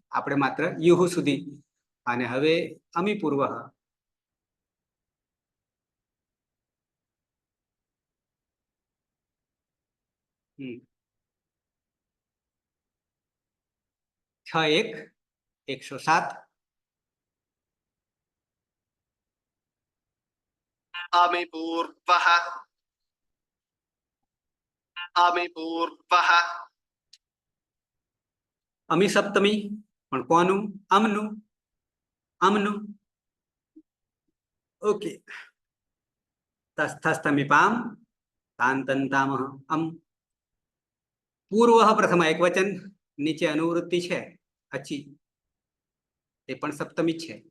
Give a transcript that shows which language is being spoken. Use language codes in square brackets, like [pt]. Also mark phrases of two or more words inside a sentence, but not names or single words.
[gu] આપણે માત્ર યુહુ સુધી. અને હવે અમી પૂર્વ, છ એક 107. [sa] अमि पूर्वः अमि पूर्वः [gu] અમી સપ્તમી, પણ કોનું? અમનું. અમનું. ઓકે. [sa] તસ્થસ્તમીપામ તાંતંતામહ અમ. [gu] પૂર્વ પ્રથમ એક વચન, નીચે અનુવૃત્તિ છે અચી, એ પણ સપ્તમી છે.